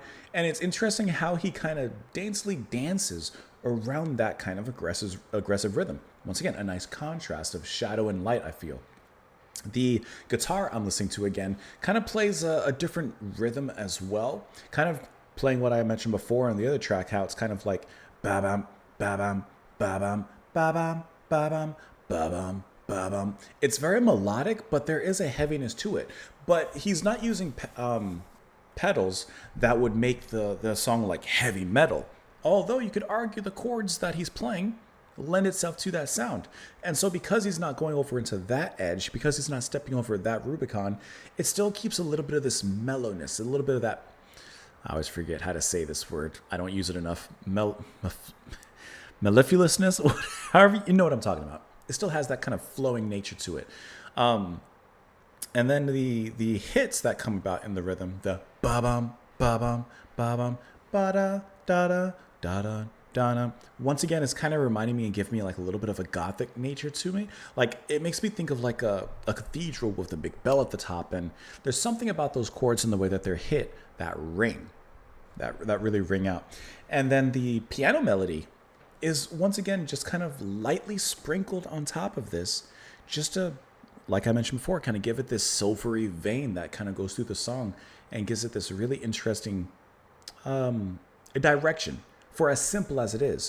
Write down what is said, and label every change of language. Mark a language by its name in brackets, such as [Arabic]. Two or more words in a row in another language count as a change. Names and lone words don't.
[English] And it's interesting how he kind of daintily dances around that kind of aggressive rhythm. Once again, a nice contrast of shadow and light, I feel. The guitar I'm listening to again kind of plays a different rhythm as well. Kind of playing what I mentioned before on the other track, how it's kind of like ba bam, ba bam, ba bam, ba bam, ba bam, ba bam, ba bam. It's very melodic, but there is a heaviness to it. But he's not using pedals that would make the song like heavy metal. Although you could argue the chords that he's playing lend itself to that sound. And so because he's not going over into that edge, because he's not stepping over that Rubicon, it still keeps a little bit of this mellowness, a little bit of that, I always forget how to say this word. I don't use it enough. Mellifluousness, however, you know what I'm talking about. It still has that kind of flowing nature to it. And then the hits that come about in the rhythm, the ba-bum, ba-bum, ba-bum, ba-da, da-da, da-da, da-da. Once again, it's kind of reminding me and giving me like a little bit of a gothic nature to me. Like, it makes me think of like a cathedral with a big bell at the top. And there's something about those chords and the way that they're hit that ring, that really ring out. And then the piano melody is once again just kind of lightly sprinkled on top of this, just to, like I mentioned before, kind of give it this silvery vein that kind of goes through the song and gives it this really interesting direction for as simple as it is.